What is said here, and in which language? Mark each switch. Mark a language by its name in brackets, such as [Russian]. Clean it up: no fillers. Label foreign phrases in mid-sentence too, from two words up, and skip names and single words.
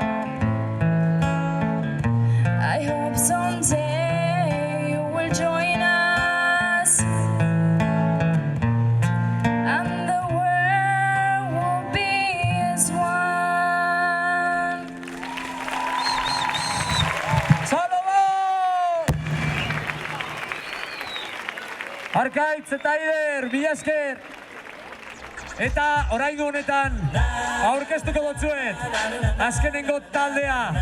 [English] I hope someday you will join us, and the world will be as one. [Basque] Txalo bat! Arkaitz eta Aider, mila esker! Eta oraingo honetan aurkeztuko dotzuet azkenengo taldea.